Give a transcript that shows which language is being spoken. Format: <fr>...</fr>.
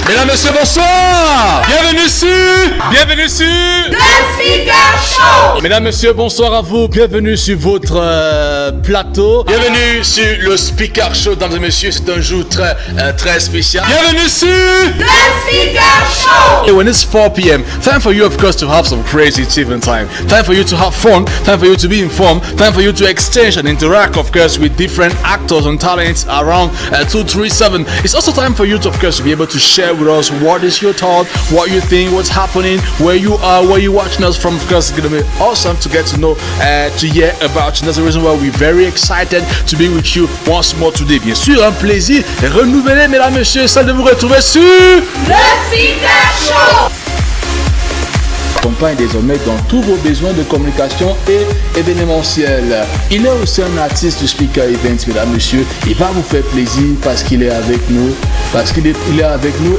<fr>Mesdames, messieurs, bonsoir. Bienvenue sur le Speaker Show. Mesdames, messieurs, bonsoir à vous. Bienvenue sur votre plateau. Bienvenue sur le Speaker Show, mesdames et messieurs. C'est un jour très spécial. Bienvenue sur le Speaker Show.</fr> <en>When it's 4 p.m., time for you, of course, to have some crazy achievement time. Time for you to have fun. Time for you to be informed. Time for you to exchange and interact, of course, with different actors and talents around 237. It's also time for you to, of course, be able to share with us what is your thought, what you think, what's happening, where you are, where you're watching us from. Of course, it's going to be awesome to get to know, to hear about you. That's the reason why we're very excited to be with you once more today.</en> <fr>Bien sûr, un plaisir renouvelé, mesdames et messieurs, celle de vous retrouver sur le Speaker Show. Accompagne désormais dans tous vos besoins de communication et événementiel. Il est aussi un artiste du Speaker Events, mesdames, messieurs. Il va vous faire plaisir parce qu'il est avec nous. Il est avec nous.</fr>